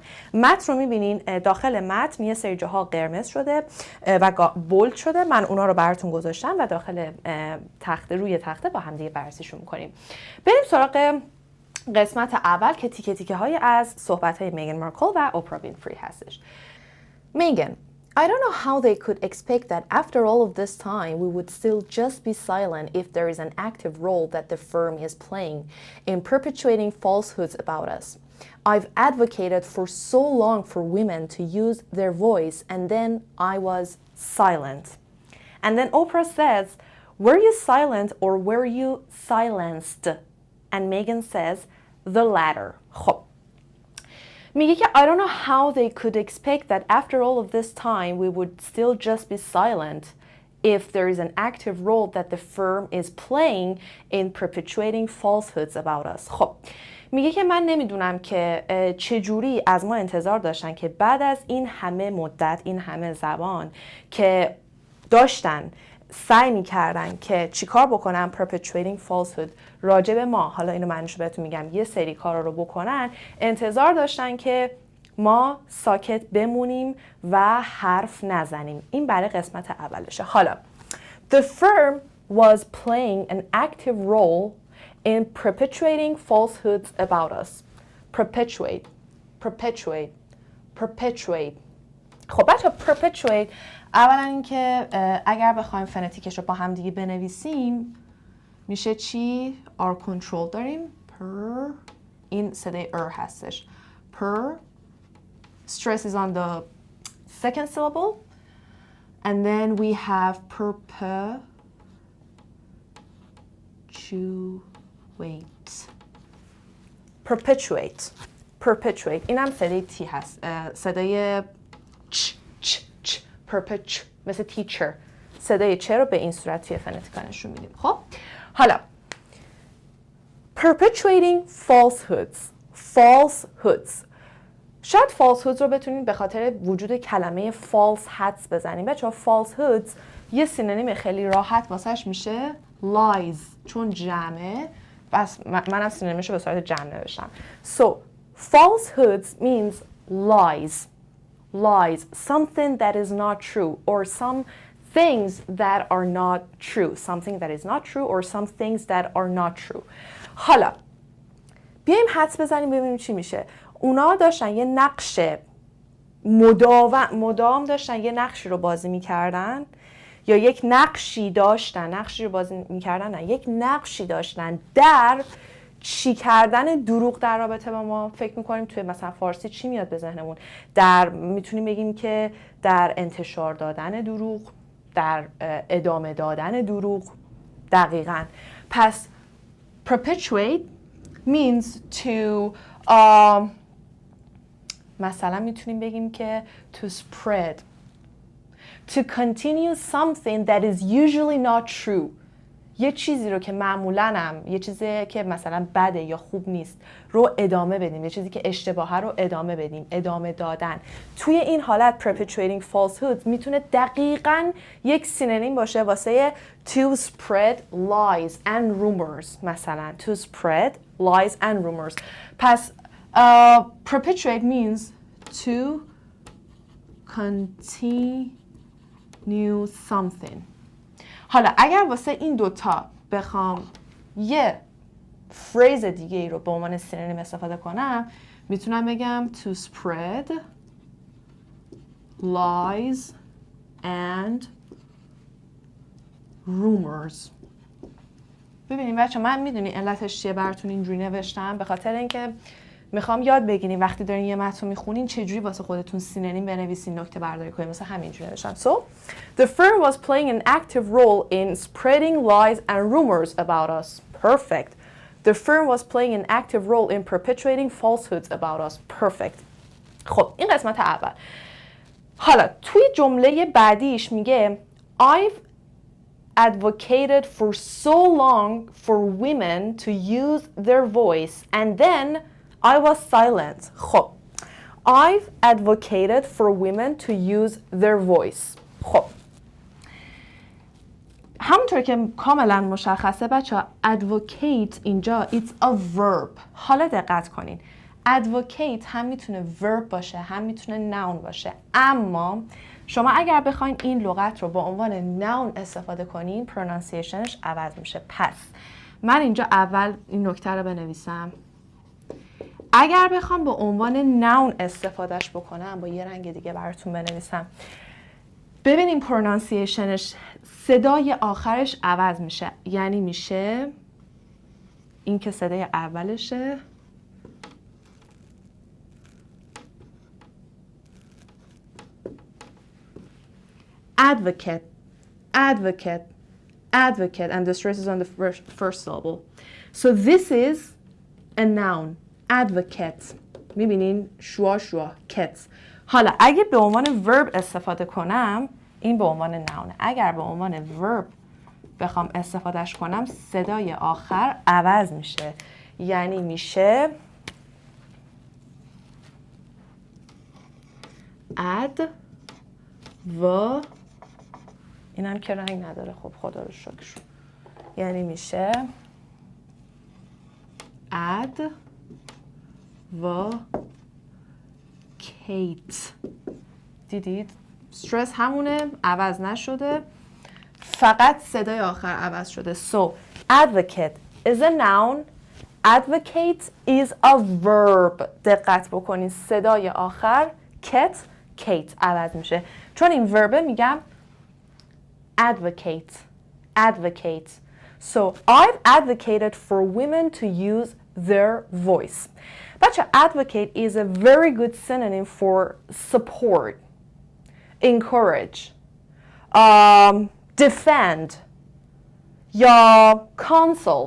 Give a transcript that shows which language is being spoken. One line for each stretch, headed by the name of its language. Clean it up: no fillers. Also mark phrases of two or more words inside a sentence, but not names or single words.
Persian: متن رو میبینین، داخل متن یه سری جاها قرمز شده و بولد شده، من اونا رو براتون گذاشتم و داخل روی تخته با هم دیگه بررسیشون می‌کنیم. بریم سراغ قسمت اول که تیکه تیکه های از صحبت های میگان مارکل و اوپرا وینفری هستش. میگان:
English: I don't know how they could expect that after all of this time we would still just be silent if there is an active role that the firm is playing in perpetuating falsehoods about us. I've advocated for so long for women to use their voice and then I was silent. And then Oprah says, were you silent or were you silenced? And Megan says, the latter.
Persian: خب میگه که
English: I don't know how they could expect that after all of this time we would still just be silent if there is an active role that the firm is playing in perpetuating falsehoods about us.
Persian: خب میگه که من نمیدونم که چجوری از ما انتظار داشتن که بعد از این همه مدت، این همه زبان که داشتن سعی می‌کردن که چیکار بکنن،
English: perpetuating falsehood
Persian: راجع به ما، حالا اینو معنیش بهتون میگم، یه سری کارا رو بکنن، انتظار داشتن که ما ساکت بمونیم و حرف نزنیم. این برای قسمت اولشه.
English: حالا the firm was playing an active role in perpetuating falsehoods about us. perpetuate.
Persian: خب بچه perpetuate، اولا اینکه اگر بخوایم فنتیکش رو با هم دیگه بنویسیم میشه چی؟
English: R control
Persian: داریم، per، این صدای هستش،
English: per، stress is on the second syllable, and then we have perpetuate.
Persian: این هم صدای T هست، صدای مثل teacher، صدای چه رو به این صورت توی فنتیکا نشون میدیم. خب حالا
English: perpetuating falsehoods.
Persian: شاید falsehoods رو بتونید به خاطر وجود کلمه false حدس بزنیم. بچه‌ها falsehoods یه سینونیم خیلی راحت واسش میشه lies، چون جمعه، بس منم سینونیمش رو به صورت جمع نوشتم.
English: So falsehoods means lies, something that is not true, or some things that are not true, or some things that are not true.
Persian: حالا بیایم حدس بزنیم ببینیم چی میشه. اونا داشتن یه نقش مدام داشتن یه نقشی رو بازی میکردن، یا یک نقشی داشتن، نقشی رو بازی میکردن، نه، یک نقشی داشتن در چی کردن دروغ در رابطه با ما فکر میکنیم توی مثلا فارسی چی میاد به ذهنمون؟ میتونیم بگیم که در انتشار دادن دروغ، در ادامه دادن دروغ. دقیقاً. پس
English: perpetuate means to
Persian: مثلا میتونیم بگیم که
English: to spread, to continue something that is usually not true.
Persian: یه چیزی رو که معمولاً یه چیزی که مثلا بده یا خوب نیست رو ادامه بدیم، یه چیزی که اشتباهه رو ادامه بدیم، ادامه دادن. توی این حالت perpetuating falsehoods میتونه دقیقاً یک سینونیم باشه واسه
English: to spread lies and rumors. مثلا to spread lies and rumors. پس perpetuate means to continue something.
Persian: حالا اگر واسه این دوتا بخوام یه فریز دیگه ای رو به عنوان سینونیم استفاده کنم، میتونم بگم
English: to spread lies and rumors.
Persian: ببینیم بچه، من میدونی علتش چیه براتون اینجوری نوشتم؟ به خاطر اینکه میخوام یاد بگیریم وقتی دارین یه متن میخونین چجوری واسه خودتون سینونیم بنویسین، نکته برداری کنین. مثلا همینجوری نوشتم.
English: So, the firm was playing an active role in spreading lies and rumors about us. Perfect. The firm was playing an active role in perpetuating falsehoods about us. Perfect.
Persian: خب این قسمت اول. حالا توی جمله بعدیش میگه
English: I've advocated for so long for women to use their voice and then I was silent. خب I've advocated for women to use their voice.
Persian: خب همونطور که کاملا مشخصه بچه، advocate اینجا
English: it's a verb.
Persian: حالا دقت کنین، advocate هم میتونه verb باشه هم میتونه noun باشه، اما شما اگر بخواین این لغت رو با عنوان noun استفاده کنین pronunciationش عوض میشه. پس من اینجا اول این نکته رو بنویسم. اگر بخوام با عنوان noun استفادهش بکنم، با یه رنگ دیگه براتون بنویسم، ببینیم پرونانسیشنش، صدای آخرش عوض میشه. یعنی میشه این که صدای اولشه
English: advocate, advocate, advocate, and the stress is on the first syllable. So this is a noun, advocate.
Persian: میبینین شوا شوا کت. حالا اگه به عنوان verb استفاده کنم، این به عنوان نونه. اگر به عنوان verb بخوام استفادهش کنم، صدای آخر عوض میشه. یعنی میشه add و اینم که رنگ نداره. خب خدا رو شکر. یعنی میشه add و کیت. دیدید؟ استرس همونه، عوض نشده، فقط صدای آخر عوض شده.
English: So, advocate is a noun, advocate is a verb.
Persian: دقت بکنید صدای آخر کیت عوض میشه. چون این وربه میگم
English: advocate, advocate. So, I've advocated for women to use their voice. بچه, advocate is a very good synonym for support, encourage, defend یا counsel.